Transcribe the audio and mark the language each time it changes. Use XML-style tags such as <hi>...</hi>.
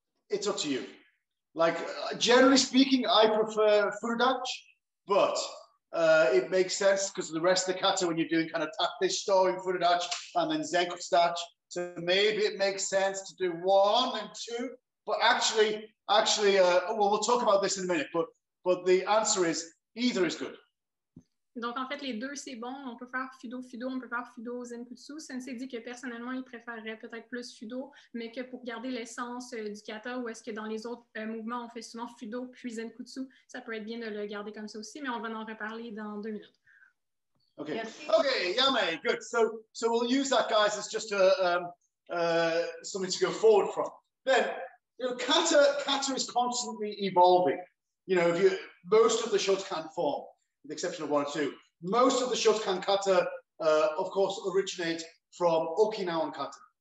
<en>It's up to you. Like, generally speaking, I prefer Furudachi, but it makes sense because of the rest of the kata when you're doing kind of tatte storing Furudachi and then Zenkutsu. So maybe it makes sense to do 1 and 2, but actually, we'll talk about this in a minute, but the answer is either is good.</en> <fr>Donc, en fait, les deux, c'est bon. On peut faire Fudo, on peut faire Fudo, Zenkutsu. Sensei dit que personnellement, il préférerait peut-être plus Fudo, mais que pour garder l'essence du kata, ou est-ce que dans les autres mouvements, on fait souvent Fudo puis Zenkutsu, ça peut être bien de le garder comme ça aussi, mais on va en reparler dans 2 minutes.</fr> <en>Okay, Yame, good. So we'll use that, guys, as just something to go forward from. Then, kata is constantly evolving. Most of the Shotokan form, with the exception of 1 or 2, most of the Shotokan kata, of course, originate from Okinawan kata.</en>